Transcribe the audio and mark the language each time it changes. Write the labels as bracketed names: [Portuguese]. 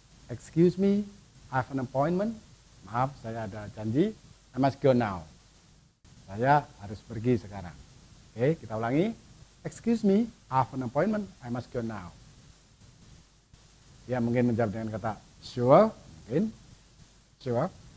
[English] Excuse me, I have an appointment. [Indonesian] Maaf, saya ada janji, [English] I must go now. [Indonesian] Saya harus pergi sekarang. Oke, kita ulangi. [English] Excuse me, I have an appointment, I must go now. [Indonesian] Dia mungkin menjawab dengan kata sure, mungkin sure.